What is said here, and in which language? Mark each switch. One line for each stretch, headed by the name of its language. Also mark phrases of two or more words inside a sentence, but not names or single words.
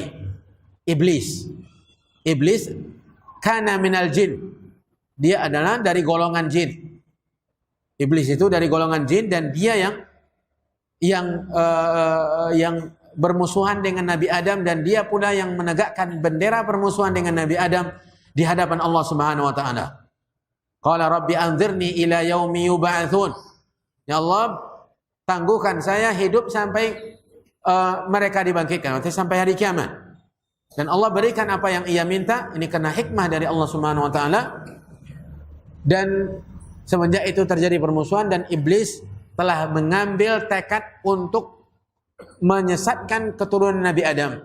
Arabic: إبليس كان من الجن.
Indonesian: Dia adalah dari golongan jin. Iblis itu dari golongan jin, dan dia yang bermusuhan dengan Nabi Adam, dan dia pula yang menegakkan bendera permusuhan dengan Nabi Adam di hadapan Allah
Arabic: سبحانه وتعالى. قال رب أنظرني إلى يوم يبعثون.
Indonesian: Ya Allah, tangguhkan saya hidup sampai mereka dibangkitkan, artinya sampai hari kiamat. Dan Allah berikan apa yang ia minta. Ini karena hikmah dari Allah
Arabic: سبحانه وتعالى.
Indonesian: Dan semenjak itu terjadi permusuhan, dan iblis telah mengambil tekad untuk menyesatkan keturunan Nabi Adam.